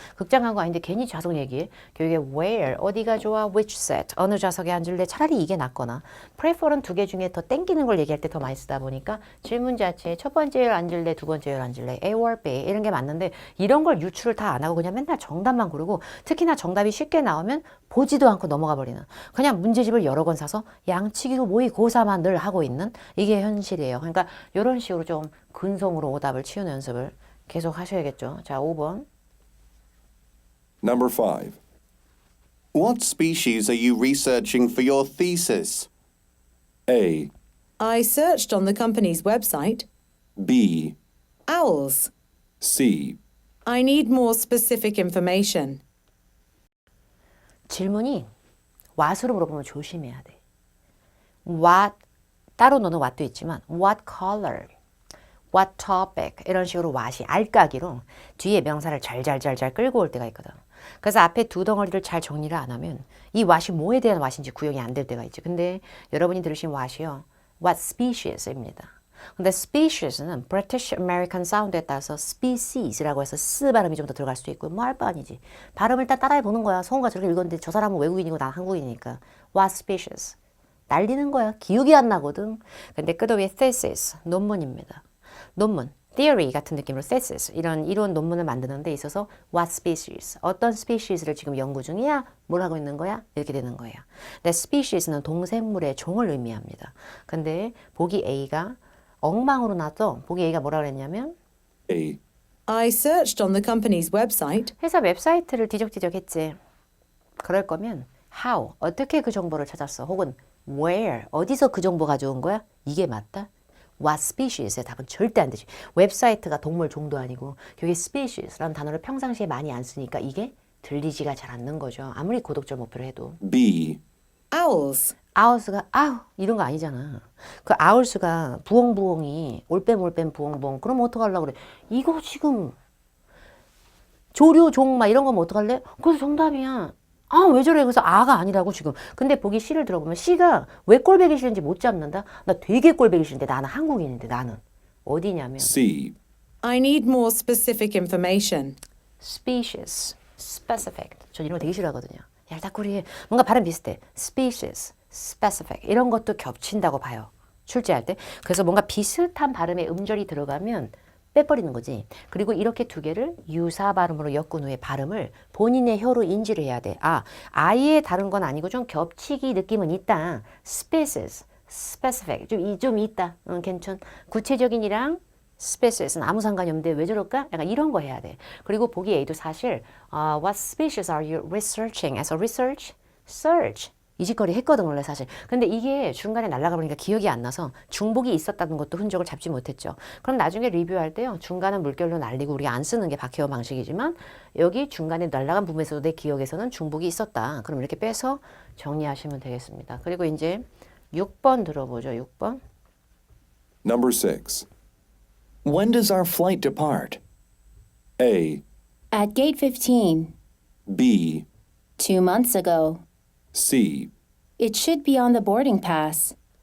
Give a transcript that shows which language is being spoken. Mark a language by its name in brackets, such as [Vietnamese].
[Korean] 극장 간 거 아닌데 괜히 좌석 얘기해. 교육에 where, 어디가 좋아, which set, 어느 좌석에 앉을래, 차라리 이게 낫거나 prefer은 두 개 중에 더 땡기는 걸 얘기할 때 더 많이 쓰다 보니까 질문 자체에 첫 번째 열 앉을래, 두 번째 열 앉을래, A or B 이런 게 맞는데 이런 걸 유추를 다 안 하고 그냥 맨날 정답만 고르고 특히나 정답이 쉽게 나오면 보지도 않고 넘어가 버리는 그냥 문제집을 여러 권 사서 양치기고 모의 고사만 늘 하고 있는 이게 현실이에요. 그러니까 이런 식으로 좀 근성으로 오답을 치우는 연습을 계속 하셔야겠죠. 자, 5번. [English] number 5. What species are you researching for your thesis? A, I searched on the company's website. B, Owls. C, I need more specific information. [Korean] 질문이 what으로 물어보면 조심해야 돼. what 따로 노는 what도 있지만 what color, what topic 이런 식으로 what이 알까기로 뒤에 명사를 잘잘잘잘 끌고 올 때가 있거든. 그래서 앞에 두 덩어리를 잘 정리를 안 하면 이 what이 뭐에 대한 what인지 구형이 안 될 때가 있지. 근데 여러분이 들으신 what이요. what species입니다. 근데 species는 British American 사운드에 따라서 species라고 해서 스 발음이 좀 더 들어갈 수도 있고 뭐 할 바 아니지. 발음을 일단 따라해 보는 거야. 성우가 저렇게 읽었는데 저 사람은 외국인이고 난 한국인이니까. [English] What species? [Korean] 날리는 거야. 기억이 안 나거든. 근데 끝없이 thesis, 논문입니다. 논문, theory 같은 느낌으로 thesis, 이런 이론 논문을 만드는 데 있어서 what species, 어떤 species를 지금 연구 중이야? 뭘 하고 있는 거야? 이렇게 되는 거예요. 근데 species는 동생물의 종을 의미합니다. 근데 보기 A가 엉망으로 나서 보기 A가 뭐라 그랬냐면 [English] A. I searched on the company's website. [Korean] 회사 웹사이트를 뒤적뒤적 했지. 그럴 거면 how, 어떻게 그 정보를 찾았어? 혹은 where, 어디서 그 정보 가져온 거야? 이게 맞다? What species의 답은 절대 안 되지. 웹사이트가 동물 종도 아니고 여기 species라는 단어를 평상시에 많이 안 쓰니까 이게 들리지가 잘 않는 거죠. 아무리 고독점 목표를 해도. [English] B. Owls. [Korean] 아우스가 아우 이런 거 아니잖아. 그 아울스가 부엉부엉이 올빼몰빼 부엉부엉 그럼 어떡하려고 그래. 이거 지금 조류종 막 이런 거면 어떡할래? 그래서 정답이야. 아 왜 저래? 그래서 아가 아니라고 지금. 근데 보기 C를 들어보면 C가 왜 꼴배기 싫은지 못 잡는다? 나 되게 꼴배기 싫은데 나는 한국인인데 나는 어디냐면 [English] C. I need more specific information. species, specific. [Korean] 전 이런 거 되게 싫어하거든요. 얄다꾸리 뭔가 발음 비슷해. species, specific 이런 것도 겹친다고 봐요. 출제할 때. 그래서 뭔가 비슷한 발음의 음절이 들어가면 빼버리는 거지. 그리고 이렇게 두 개를 유사 발음으로 엮은 후에 발음을 본인의 혀로 인지를 해야 돼. 아, 아예 다른 건 아니고 좀 겹치기 느낌은 있다. species, specific 좀 있다. 괜찮. 구체적인이랑 species는 아무 상관이 없는데 왜 저럴까? 약간 이런 거 해야 돼. 그리고 보기 A도 사실 [English] what species are you researching? [Korean] as a research, search 이 짓거리 했거든 원래 사실. 근데 이게 중간에 날아가 버리니까 기억이 안 나서 중복이 있었다는 것도 흔적을 잡지 못했죠. 그럼 나중에 리뷰할 때요. 중간은 물결로 날리고 우리가 안 쓰는 게 박혜원 방식이지만 여기 중간에 날아간 부분에서도 내 기억에서는 중복이 있었다. 그럼 이렇게 빼서 정리하시면 되겠습니다. 그리고 이제 6번 들어보죠. 6번. [English] Number 6. When does our flight depart? A. At gate 15. B. 2 months ago. C. It should be on the boarding pass.